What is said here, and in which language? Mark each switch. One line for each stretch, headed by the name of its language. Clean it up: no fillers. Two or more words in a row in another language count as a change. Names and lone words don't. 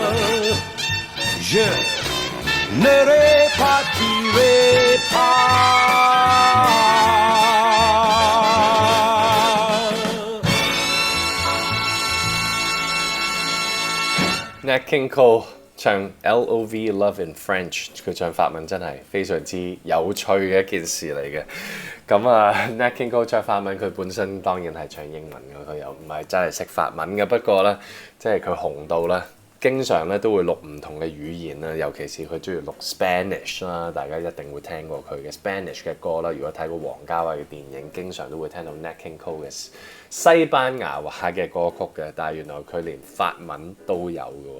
French: Je ne repartirai
Cantonese: pas.Nat King Cole 唱 Love Love in French，佢唱法文真係非常之有趣嘅一件事嚟嘅。咁Nat King Cole 唱法文，佢本身當然係唱英文嘅，佢又唔係真係識法文嘅。不過咧，即係佢紅到咧，經常咧都會錄唔同嘅語言啦，尤其是佢中意錄 Spanish 啦，大家一定會聽過佢嘅 Spanish 嘅歌啦。如果睇過王家衛嘅電影，經常都會聽到 Nat King Cole 嘅西班牙話嘅歌曲嘅，但係原來佢連法文都有嘅喎。